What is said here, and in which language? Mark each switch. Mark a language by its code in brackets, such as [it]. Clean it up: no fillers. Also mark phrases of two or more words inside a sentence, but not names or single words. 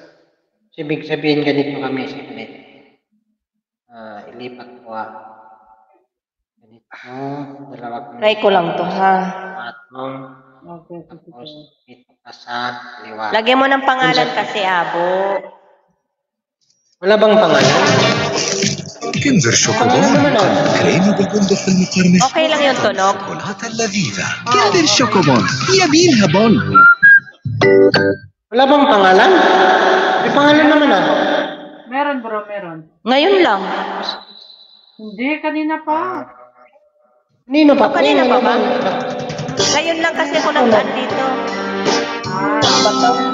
[tl] Ibig sabihin ganito kami sa ganito. Ilipat ko ganito, dalawa. Try ko lang to ha. Okay, Tapos dito ka sa liwa. Lagyan mo ng pangalan kasi, Abo. Wala bang pangalan? [ar] كنزر شوكولاته كريمي بالبندق المقرمش [tl] Okay lang yung tunog. [ar] شوكولاتة اللذيذة كندر شوكوبون يبينها بون [tl] Wala bang pangalan? May pangalan naman Meron bro, meron. Ngayon lang. Hindi, kanina pa. Nino pa? Kanina pa ba? Ngayon lang kasi ako nag-add dito. Bato.